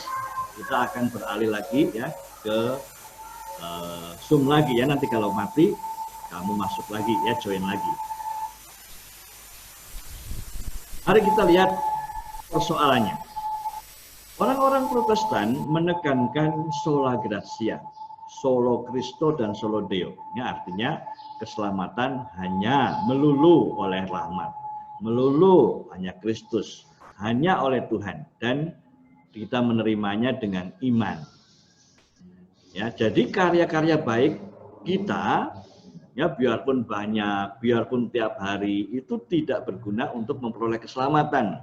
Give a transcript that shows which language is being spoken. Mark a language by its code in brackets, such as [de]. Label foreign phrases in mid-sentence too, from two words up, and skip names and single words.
[id] Kita akan beralih lagi ya ke Zoom lagi ya, nanti kalau mati kamu masuk lagi ya, join lagi. Mari kita lihat persoalannya. Orang-orang Protestan menekankan [la] sola gratia, solo Christo [id] dan [la] solo Deo. [id] Ini artinya keselamatan hanya melulu oleh rahmat, melulu hanya Kristus, hanya oleh Tuhan, dan kita menerimanya dengan iman. Ya, jadi karya-karya baik kita, ya biarpun banyak, biarpun tiap hari, itu tidak berguna untuk memperoleh keselamatan.